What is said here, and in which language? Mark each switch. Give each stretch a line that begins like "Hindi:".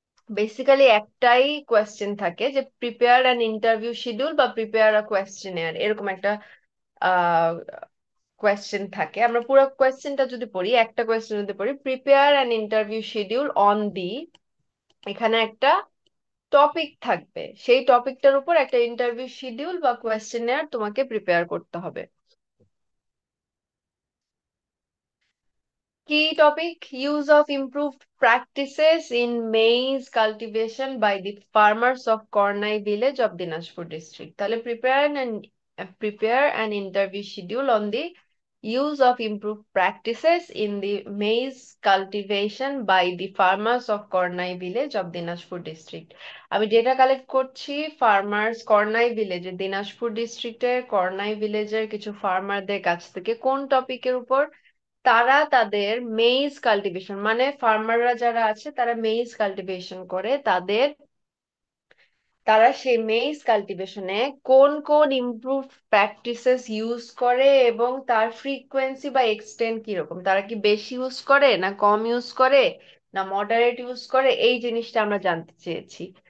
Bangla: Basically একটাই question থাকে যে
English: prepare an interview schedule
Bangla: বা
English: prepare a questionnaire,
Bangla: এরকম একটা কোয়েশ্চেন থাকে। আমরা পুরো কোয়েশ্চেনটা যদি পড়ি, একটা কোয়েশ্চেন যদি পড়ি,
English: prepare an interview schedule on the,
Bangla: এখানে একটা টপিক থাকবে, সেই টপিকটার উপর একটা ইন্টারভিউ শিডিউল বা কোয়েশ্চেনিয়ার তোমাকে প্রিপেয়ার করতে হবে।
English: Key topic: use of improved practices in maize cultivation by the farmers of Kornai village of Dinajpur district.
Bangla: তাহলে
English: prepare an interview schedule on the use of improved practices in the maize cultivation by the farmers of Kornai village of Dinajpur district.
Bangla: আমি data collect করছি farmers কর্নাই ভিলেজের, Dinajpur ডিস্ট্রিক্টের কর্নাই ভিলেজের কিছু ফার্মারদের কাছ থেকে। কোন টপিকের উপর? তারা তাদের মেইজ কাল্টিভেশন, মানে ফার্মাররা যারা আছে তারা মেইজ কাল্টিভেশন করে, তারা সেই মেইজ কাল্টিভেশনে কোন কোন ইমপ্রুভ প্র্যাকটিসেস ইউজ করে এবং তার ফ্রিকোয়েন্সি বা এক্সটেন্ট কিরকম, তারা কি বেশি ইউজ করে না কম ইউজ করে না মডারেট ইউজ করে, এই জিনিসটা আমরা জানতে চেয়েছি।